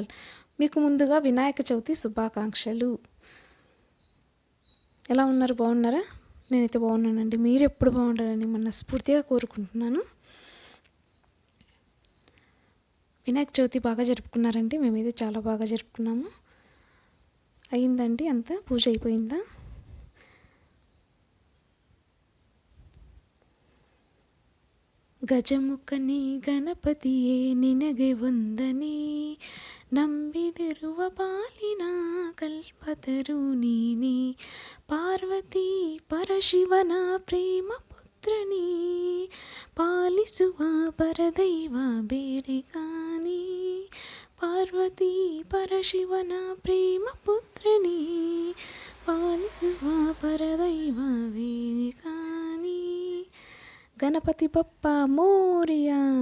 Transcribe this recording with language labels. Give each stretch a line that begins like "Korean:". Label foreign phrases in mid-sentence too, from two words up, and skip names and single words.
Telugu: మీకు ముందుగా వినాయక చవితి శుభాకాంక్షలు. ఎలా ఉన్నారు? బాగున్నారా? నేనైతే బాగున్నానండి. మీరు ఎప్పుడు బాగుండాలని మనస్ఫూర్తిగా కోరుకుంటున్నాను. వినాయక చవితి బాగా జరుపుకున్నారండి? మేమైతే చాలా బాగా జరుపుకున్నాము. అయిందండి అంతా? పూజ అయిపోయిందా?
Kannada: ಗಜಮುಖನಿ ಗಣಪತಿಯೇ ನಿನಗೆ ವಂದನೆ, ನಂಬಿದಿರುವ ಪಾಲಿನ ಕಲ್ಪತರು ನೀನೇ, ಪಾರ್ವತಿ ಪರಶಿವನ ಪ್ರೇಮ ಪುತ್ರನೇ, ಪಾಲಿಸುವ ಪರದೈವ ಬೇರೆ ಕಾಣಿ, ಪಾರ್ವತಿ ಪರಶಿವನ ಪ್ರೇಮ ಪುತ್ರನೇ, ಪಾಲಿಸುವ ಪರದೈವ ಬೇರೆ ಕಾಣಿ.
Marathi: गणपती बाप्पा मोरया.